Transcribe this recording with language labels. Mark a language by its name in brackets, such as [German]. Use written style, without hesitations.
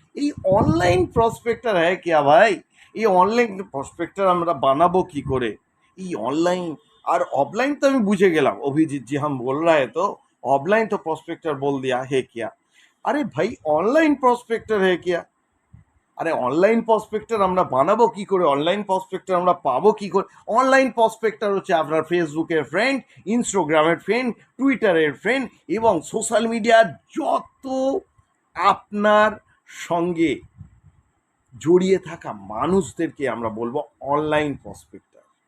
[Hindi] এই অনলাइन प्रॉस्पेक्टर है क्या भाई? ये [Bangla] ऑनलाइन प्रॉस्पेक्टर আমরা বানাবো কি করে? [Hindi] এই অনলাइन और ऑफलाइन तो [Bangla] আমি বুঝে গেলাম, [Hindi] अभिजीत जी हम बोल रहा है तो ऑफलाइन तो प्रॉस्पेक्टर बोल दिया है क्या। अरे भाई ऑनलाइन प्रॉस्पेक्टर है क्या? [Bangla] আরে অনলাইন প্রসপেক্টর আমরা বানাবো কি করে, অনলাইন প্রসপেক্টর আমরা পাবো কি করে? অনলাইন প্রসপেক্টর হচ্ছে আপনার ফেসবুকের ফ্রেন্ড, ইনস্টাগ্রামের ফ্রেন্ড, টুইটারের ফ্রেন্ড এবং সোশ্যাল মিডিয়ার যত আপনার সঙ্গে জড়িয়ে থাকা মানুষদেরকে আমরা বলবো অনলাইন প্রসপেক্টর।